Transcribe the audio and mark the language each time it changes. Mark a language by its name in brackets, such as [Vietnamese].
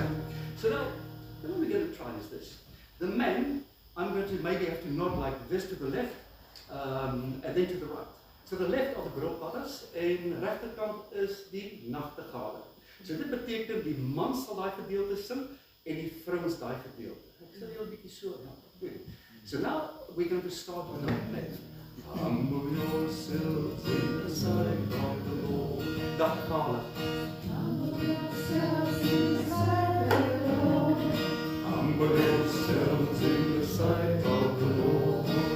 [English] Okay, so now what we're going to try is this. The man, I'm going to maybe have to nod like this to the left, and then to the right. So the left are the grillpadders, [Afrikaans] en regterkant is die nachtegale. So dit beteken die man sal daai gedeelte sing en die vrouens daai gedeelte. Ek sal jou 'n bietjie so doen. [English] So now we're going to start with our play. Humble yourselves in the sight of the Lord. [Afrikaans] Nachtegale. [English] Humble yourselves in the sight of the Lord. Humble yourselves in the sight of the Lord.